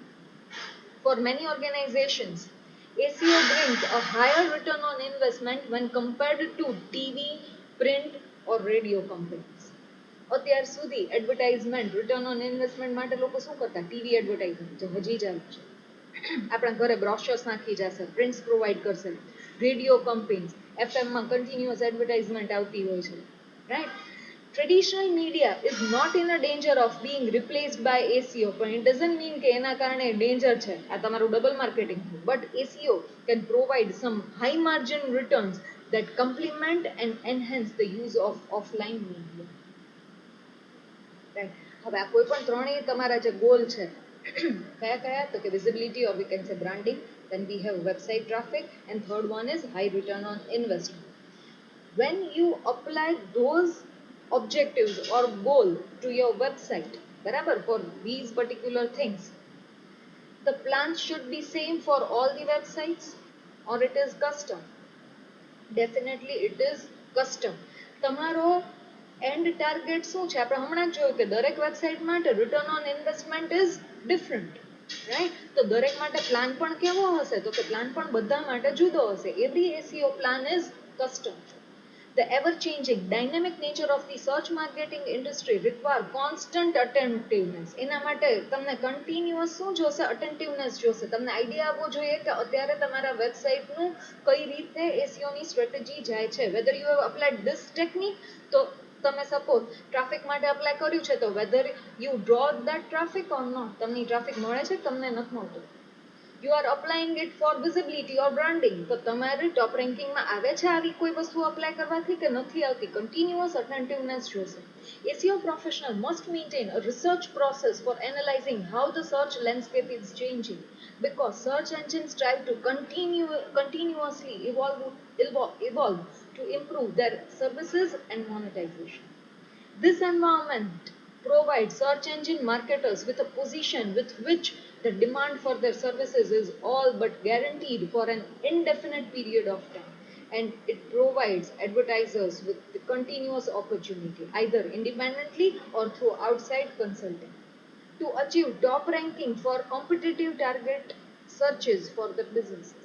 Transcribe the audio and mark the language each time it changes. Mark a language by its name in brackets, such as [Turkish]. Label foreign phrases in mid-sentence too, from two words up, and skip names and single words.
[English] For many organizations, ACO brings a higher return on investment when compared to TV, print or radio companies. [Gujarati] અત્યાર સુધી [English] advertisement return on investment [Gujarati] માટે લોકો શું કરતા, [English] TV advertisement [Gujarati] જે હજી ચાલુ છે, આપણા ઘરે બ્રોશર્સ નાખી જશે, [English] prints provide [Gujarati] કરશે, [English] radio companies, [Gujarati] એફએમમાં [English] continuous advertisement [Gujarati] આવતી હોય છે, રાઈટ. [English] Traditional media is not in a danger of being replaced by ACO, but it doesn't mean [Gujarati] કે એના કારણે ડેન્જર છે, આ તમારું ડબલ માર્કેટિંગ. [English] But ACO can provide some high margin returns that complement and enhance the use of offline media. [Gujarati] હવે આ કોઈ પણ ત્રણેય તમારા જે ગોલ છે કયા કયા, તો કે [English] visibility or we can say branding, then we have website traffic, and third one is high return on investment. When you apply those objectives or goal to your website, barabar, for these particular things, the plan should be same for all the websites or it is custom? Definitely it is custom. [Gujarati] તમારો એન્ડ ટાર્ગેટ શું છે? આપણે હમણાં જ જોયું કે દરેક વેબસાઇટ માટે [English] return on investment is different, right? [Gujarati] તો દરેક માટે પ્લાન પણ કેવો હશે? તો કે પ્લાન પણ બધા માટે જુદો હશે. [English] every ACO plan is custom. The ever-changing, dynamic nature of the search marketing industry require constant attentiveness. [Gujarati] એના માટે તમને કન્ટિન્યુઅસ શું જોશે? અટેન્ટિવનેસ જોશે. તમને આઈડિયા આવવો જોઈએ કે અત્યારે તમારા વેબસાઇટનું કઈ રીતે એસીઓની સ્ટ્રેટેજી જાય છે. [English] whether you have applied this technique, [Gujarati] તો તમે [English] suppose traffic [Gujarati] માટે અપ્લાય કર્યું છે, તો [English] whether you draw that traffic or not, [Gujarati] તમને ટ્રાફિક મળે છે, તમને નથી મળતું. [English] you are applying it for visibility or branding, [Gujarati] તો તમારી [English] top rankingમાં [Gujarati] આવે છે આવી કોઈ વસ્તુ અપ્લાય કરવાથી કે નથી આવતી? [English] continuous attentiveness [Gujarati] જોશે. [English] SEO professional must maintain a research process for analyzing how the search landscape is changing, because search engines strive to continuously evolve to improve their services and monetization. This environment provides search engine marketers with a position with which the demand for their services is all but guaranteed for an indefinite period of time, and it provides advertisers with the continuous opportunity, either independently or through outside consulting, to achieve top ranking for competitive target searches for the businesses.